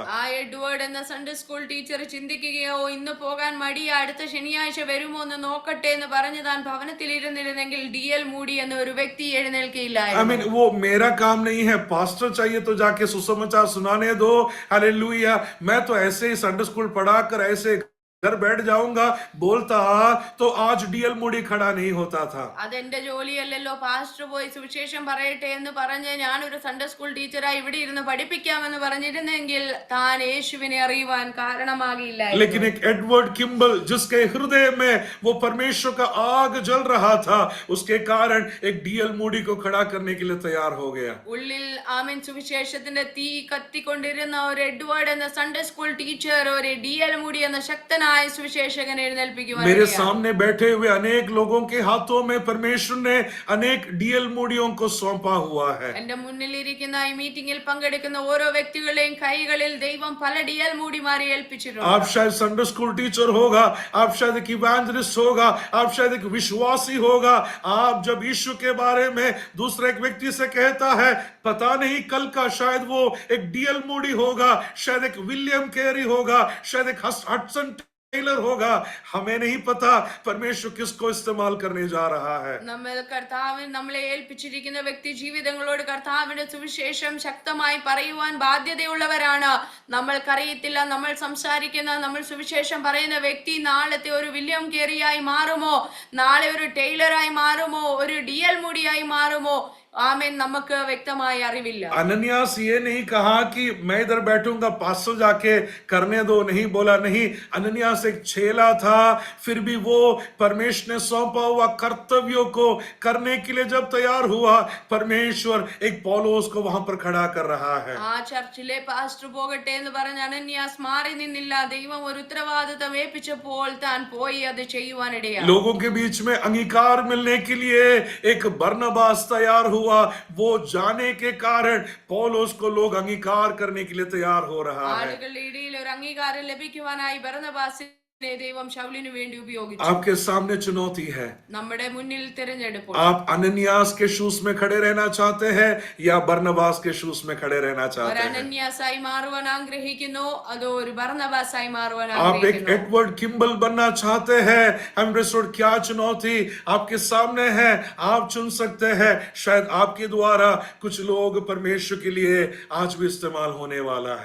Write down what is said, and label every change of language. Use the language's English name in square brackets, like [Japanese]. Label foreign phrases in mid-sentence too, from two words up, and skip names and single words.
[Malayalam] ആ എഡ്വേർഡ് എന്ന [English] Sunday school teacher [Malayalam] ചിന്തിക്കുകയോ ഇന്ന് പോകാൻ മടിയ, അടുത്ത ശനിയാഴ്ച വരുമോ എന്ന് നോക്കട്ടെ എന്ന് പറഞ്ഞ് താൻ ഭവനത്തിൽ ഇരുന്നിരുന്നെങ്കിൽ ഡിഎൽ മൂഡി എന്ന ഒരു വ്യക്തി I എഴുന്നേൽക്കയില്ലായിരുന്നു. mean, [Hindi] वो मेरा काम नहीं है, पास्टर चाहिए तो जाके सुसमाचार सुनाने दो, हालेलुया, मैं तो ऐसे ही [English] Sunday school [Hindi] पढ़ाकर ऐसे घर बैठ जाऊंगा बोलता, तो आज डीएल मूडी खड़ा नहीं होता था। [Malayalam] അതെന്റെ ജോലിയല്ലല്ലോ, പാസ്റ്റർ പോയി സുവിശേഷം പറയട്ടെ എന്ന് പറഞ്ഞ് ഞാനൊരു [English] Sunday school [Malayalam] ടീച്ചറായി ഇവിടെ ഇരുന്ന് പഠിപ്പിക്കാമെന്ന് പറഞ്ഞിരുന്നെങ്കിൽ താൻ യേശുവിനെ അറിയുവാൻ കാരണമാകില്ലായിരുന്നു. [Hindi] लेकिन एक एडवर्ड किम्बल जिसके हृदय में वो परमेश्वर का आग जल रहा था, उसके कारण एक डीएल मूडी को खड़ा करने के लिए तैयार हो गया। [Malayalam] ഉള്ളിൽ ആമേൻ സുവിശേഷത്തിന്റെ തീ കത്തിക്കൊണ്ടിരുന്ന ഒരു എഡ്വേർഡ് എന്ന [English] Sunday school teacher [Malayalam] ഒരു ഡിഎൽ മൂഡി എന്ന ശക്തനായ സുവിശേഷകനെ എഴുന്നേൽപ്പിക്കുവാൻ [Hindi] मेरे सामने बैठे हुए अनेक लोगों के हाथों में परमेश्वर ने अनेक डीएल मूडियों को सौंपा हुआ है। [Malayalam] എന്റെ മുന്നിൽ ഇരിക്കുന്ന ഈ മീറ്റിംഗിൽ പങ്കെടുക്കുന്ന ഓരോ വ്യക്തികളുടെയും കൈകളിൽ ദൈവം പല ഡിഎൽ മൂഡിമാരെ ഏൽപ്പിച്ചിട്ടുണ്ട്. [Hindi] आप शायद [English] Sunday school teacher [Hindi] होगा, आप शायद एक इवेंजलिस्ट होगा, आप शायद एक विश्वासी होगा। आप जब यीशु के बारे में दूसरे एक व्यक्ति से कहता है, पता नहीं कल का शायद वो एक डीएल मूडी होगा, शायद एक विलियम कैरी होगा, शायद एक हडसन टेलर होगा, हमें नहीं पता परमेश्वर किसको इस्तेमाल करने जा रहा है। [Malayalam] നമ്മൾ കർത്താവിന് നമ്മളെ ഏൽപ്പിച്ചിരിക്കുന്ന വ്യക്തി ജീവിതങ്ങളോട് കർത്താവിന്റെ സുവിശേഷം ശക്തമായി പറയുവാൻ ബാധ്യതയുള്ളവരാണ്. നമ്മൾക്കറിയത്തില്ല നമ്മൾ സംസാരിക്കുന്ന, നമ്മൾ സുവിശേഷം പറയുന്ന വ്യക്തി നാളത്തെ ഒരു വില്യം കേറിയായി മാറുമോ, നാളെ ഒരു ടെയ്ലറായി മാറുമോ, ഒരു ഡിഎൽ മൂഡിയായി മാറുമോ, ആമേൻ, നമുക്ക് വ്യക്തമായി അറിവില്ല. [Hindi] अनन्यास ये नहीं कहा कि मैं इधर बैठूंगा, पास्टर जाके करने दो, नहीं बोला, नहीं। अनन्यास एक छेला था, फिर भी वो परमेश्वर ने सौंपा हुआ कर्तव्यों को करने के लिए जब तैयार हुआ, परमेश्वर एक पौलोस को वहां पर खड़ा कर रहा है। [Malayalam] ആ ചർച്ചിലെ പാസ്റ്റർ പോകട്ടെ എന്ന് പറഞ്ഞ അനന്യാസ് മാറി നിന്നില്ല. ദൈവം ഒരു ഉത്തരവാദിത്തം ഏൽപ്പിച്ചപ്പോൾ താൻ പോയി അത് ചെയ്യുവാനിടയായി. [Hindi] लोगों के बीच में अंगीकार मिलने के लिए एक बरनबास तैयार हुआ, वो जाने के कारण पौलुस को लोग अंगीकार करने के लिए तैयार हो रहा है। [Malayalam] ആളുകളുടെ ഇടയിൽ ഒരു അംഗീകാരം ലഭിക്കുവാനായി ബർന്നബാസിനെ ദൈവം ശൗലിനു വേണ്ടി ഉപയോഗിച്ചു. [Hindi] आपके सामने चुनौती है, [Malayalam] നമ്മുടെ മുന്നിൽ തിരഞ്ഞെടുപ്പ്. [Hindi] आप अनन्यास के शूज में खड़े रहना चाहते हैं या बरनबास के शूज में खड़े रहना [Malayalam] ഒരു [Hindi] चाहते हैं? [Malayalam] അനന്യാസായി മാറുവാൻ ആഗ്രഹിക്കുന്നു, അതോ ഒരു ബർന്നബാസായി മാറുവാൻ [Hindi] आप एक [Malayalam] ആഗ്രഹിക്കുന്നു? [Hindi] एडवर्ड किम्बल बनना चाहते हैं? हम क्या चुनौती आपके सामने है, आप चुन सकते हैं। शायद आपके द्वारा कुछ लोग परमेश्वर के लिए आज भी इस्तेमाल होने वाला है।